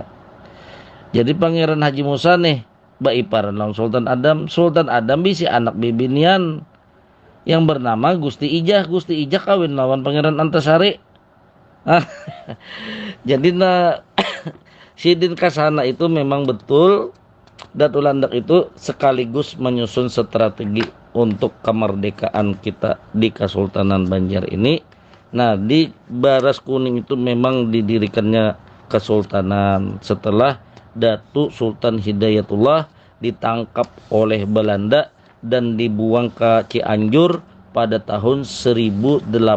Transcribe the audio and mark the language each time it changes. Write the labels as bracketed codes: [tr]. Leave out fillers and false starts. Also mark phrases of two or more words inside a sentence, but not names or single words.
[bjn] Jadi Pangeran Haji Musa nih baiparan lang Sultan Adam. Sultan Adam bisi anak bibinian yang bernama Gusti Ijah. Gusti Ijah kawin lawan Pangeran Antasari. [id] Jadi Sidin Kasana itu memang betul Datu Landak itu sekaligus menyusun strategi untuk kemerdekaan kita di Kesultanan Banjar ini. Nah, di Baras Kuning itu memang didirikannya kesultanan setelah Datu Sultan Hidayatullah ditangkap oleh Belanda dan dibuang ke Cianjur pada tahun 1862.